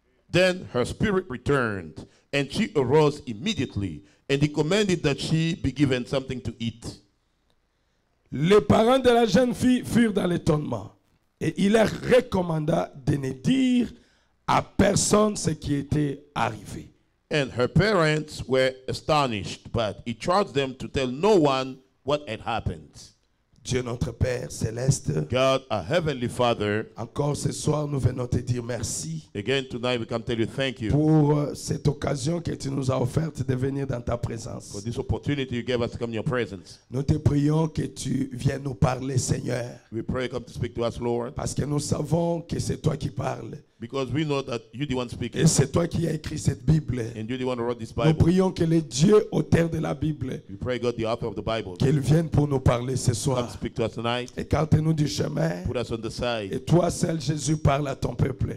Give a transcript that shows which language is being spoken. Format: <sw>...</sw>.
<en>Then her spirit returned, and she arose immediately, and he commanded that she be given something to eat.</en> <fr>Les parents de la jeune fille furent dans l'étonnement. Et il leur recommanda de ne dire à personne ce qui était arrivé.</fr> <en>And her parents were astonished, but he charged them to tell no one what had happened.</en> <fr>Dieu notre Père céleste,</fr> <en>God, our heavenly Father,</en> <fr>encore ce soir nous venons te dire merci</fr> <en>again tonight we come tell you thank you</en> <fr>pour cette occasion que tu nous as offerte de venir dans ta</fr> <en>for</en> <fr>présence.</fr> <en>this opportunity you gave us to come in your presence.</en> <fr>Nous te prions que tu viennes nous parler, Seigneur,</fr> <en>We pray come to speak to us, Lord,</en> <fr>parce que nous savons que c'est toi qui parles.</fr> <en>because we know that you're the one speaking,</en> <fr>Et c'est toi qui as écrit cette Bible.</fr> <en>and you're the one who wrote this</en> <fr>Nous</fr> <en>Bible.</en> <fr>prions que le Dieu auteur de la Bible,</fr> <en>We pray God, the author of the Bible,</en> <fr>qu'il vienne pour nous parler ce</fr> <en>come</en> <fr>soir.</fr> <en>speak to us tonight,</en> <fr>Écarte-nous du chemin.</fr> <en>put us on the side.</en> <fr>Et toi seul, Jésus, parle à ton peuple.</fr>